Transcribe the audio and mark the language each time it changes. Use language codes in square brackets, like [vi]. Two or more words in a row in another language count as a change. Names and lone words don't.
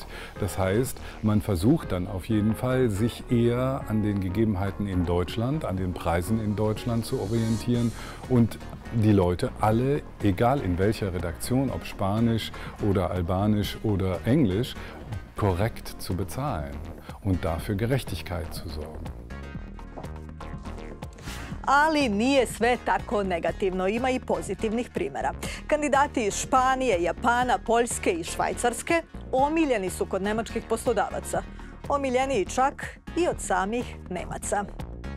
[de] Das heißt, man versucht dann auf jeden Fall, sich eher an den Gegebenheiten in Deutschland, an den Preisen in Deutschland zu orientieren und die Leute alle, egal in welcher Redaktion, ob Spanisch oder Albanisch oder Englisch, korrekt zu bezahlen und dafür Gerechtigkeit zu sorgen. [sr] Ali nije sve tako negativno, ima i pozitivnih primjera. Kandidati iz Španije, Japana, Poljske i Švajcarske omiljeni su kod nemačkih poslodavaca. Omiljeniji čak i od samih Nemaca.